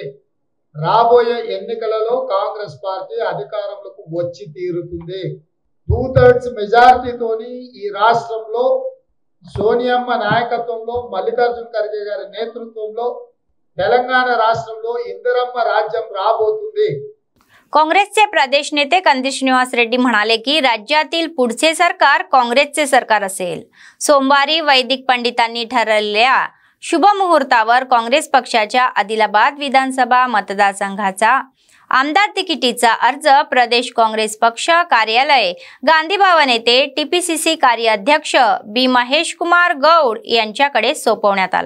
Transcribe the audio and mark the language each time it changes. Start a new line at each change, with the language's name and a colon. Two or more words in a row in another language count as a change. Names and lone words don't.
Telugu: రాబోయే ఎన్నికలలో కాంగ్రెస్ పార్టీ అధికారంలోకి వచ్చి తీరుతుంది. 2/3 మెజారిటీతోని ఈ రాష్ట్రంలో సోనియమ్మ నాయకత్వంలో, మల్లికార్జున ఖర్గే గారి నేతృత్వంలో తెలంగాణ రాష్ట్రంలో ఇందిరమ్మ రాజ్యం రాబోతుంది.
Marathi: काँग्रेसचे प्रदेश नेते कंदी श्रीनिवास रेड्डी म्हणाले की राज्यातील पुढचे सरकार काँग्रेसचे सरकार असेल. सोमवारी वैदिक पंडितांनी ठरवलेल्या शुभ मुहूर्तावर काँग्रेस पक्षाच्या आदिलाबाद विधानसभा मतदारसंघाचा आमदार तिकिटीचा अर्ज प्रदेश काँग्रेस पक्ष कार्यालय गांधी भवन येथे टीपीसीसी कार्याध्यक्ष बी महेश कुमार गौड यांच्याकडे सोपवण्यात आला.